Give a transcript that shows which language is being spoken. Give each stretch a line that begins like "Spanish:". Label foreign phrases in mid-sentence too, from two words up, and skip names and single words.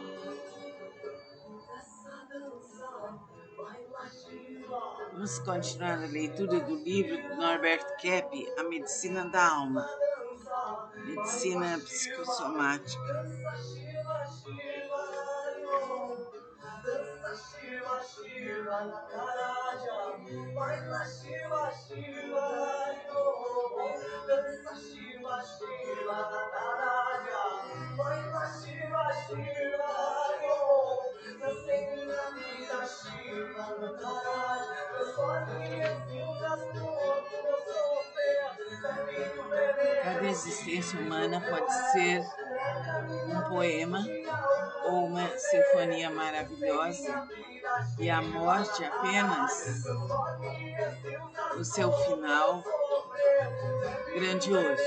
Portuguese: Vamos continuar a leitura do livro do Norberto Kepp, A Medicina da Alma, Medicina Psicossomática. Dança Shiva Shiva Nakaraja, baila Shiva Shiva yo. Dança Shiva Shiva Nakaraja, baila Shiva Shiva yo. Nascendo na vida Shiva Nakaraja, transforme as cinzas do sofrer. Cada existência humana pode ser um poema ou uma sinfonia maravilhosa, e a morte apenas o seu final grandioso.